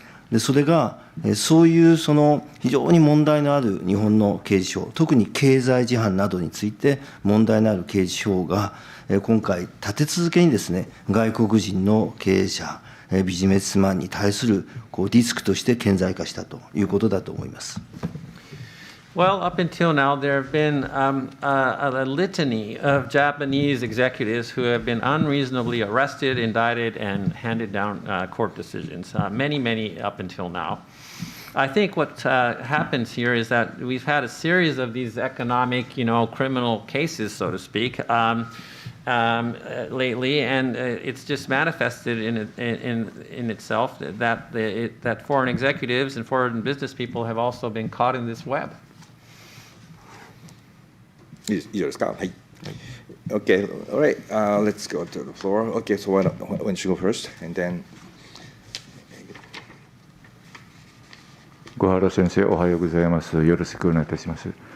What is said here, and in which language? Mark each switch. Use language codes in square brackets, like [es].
[ja] でそれがそういう非常に問題のある日本の刑事法、特に経済事犯などについて問題のある刑事法が今回立て続けにですね、外国人の経営者、ビジネスマンに対するリスクとして顕在化したということだと思います。 [en] Well, up until now, there have been a litany of Japanese executives who have been unreasonably arrested, indicted, and handed down court decisions. Many up until now. I think what happens here is that we've had a series of these economic, criminal cases, so to speak, lately, and it's just manifested in itself that foreign executives and foreign business people have also been caught in this web. [ja] 以上ですか。はい。 [en] Okay, all right. Let's go to the floor. Okay, so why don't you go first, and then. [ja] 小原先生、おはようございます。よろしくお願いいたします。